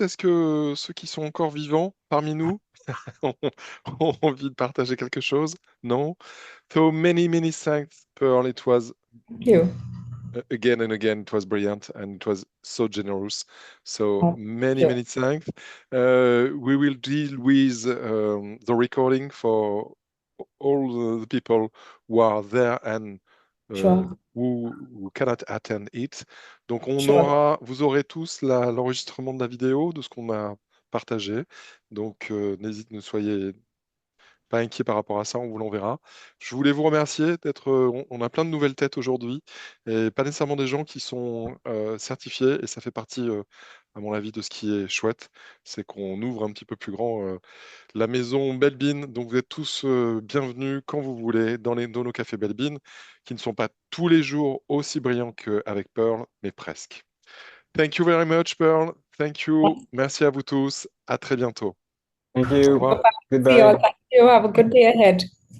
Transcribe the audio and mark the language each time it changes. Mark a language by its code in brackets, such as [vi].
[fr] Est-ce que ceux qui sont encore vivants parmi nous ont envie de partager quelque chose? Non? [en] So many thanks, Pearl. It was Thank you. Again and again, it was brilliant, and it was so generous. So many thanks. We will deal with the recording for all the people who are there and who cannot attend it. [fr] Donc vous aurez tous l'enregistrement de la vidéo de ce qu'on a partagé. Donc ne soyez pas inquiet par rapport à ça, on vous l'enverra. Je voulais vous remercier d'être. On a plein de nouvelles têtes aujourd'hui, et pas nécessairement des gens qui sont certifiés, et ça fait partie, à mon avis, de ce qui est chouette, c'est qu'on ouvre un petit peu plus grand la maison Belbin. Donc vous êtes tous bienvenus quand vous voulez dans nos cafés Belbin, qui ne sont pas tous les jours aussi brillants qu'avec Pearl, mais presque. [en] Thank you very much, Pearl. Thank you. [fr] Merci à vous tous. À très bientôt. [en] Thank you. [fr] Au revoir. [en] Goodbye. Thank you. Have a good day ahead.